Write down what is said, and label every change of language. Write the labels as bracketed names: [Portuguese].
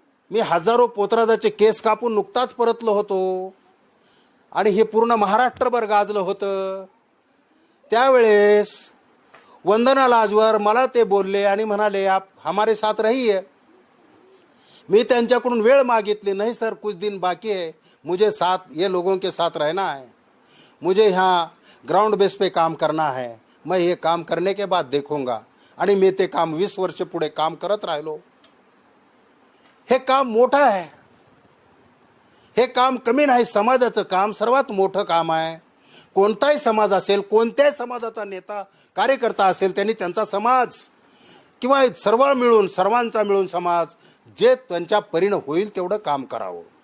[Marathi] मी हजारो पोतराजाचे केस कापून नुकताच परतलो होतो आणि हे पूर्ण महाराष्ट्रभर गाजलं होतं. त्यावेळेस वंदना लाजवर मला ते बोलले आणि म्हणाले, [Hindi] आप हमारे साथ रहिए. [Marathi] मी त्यांच्याकडून वेळ मागितली. [Hindi] नहीं सर, कुछ दिन बाकी है, मुझे साथ ये लोगों के साथ रहना है, मुझे यहाँ ग्राउंड बेस पे काम करना है, मैं ये काम करने के बाद देखूंगा. [Marathi] आणि मी ते काम 20 वर्ष पुढे काम करत राहिलो. हे काम मोठं आहे, हे काम कमी नाही. समाजाचं काम सर्वात मोठं काम आहे. कोणताही समाज असेल, कोणत्याही समाजाचा नेता कार्यकर्ता असेल, त्यांनी त्यांचा समाज किंवा सर्वांचा मिळून समाज जे त्यांच्या परीनं होईल तेवढं काम करावं.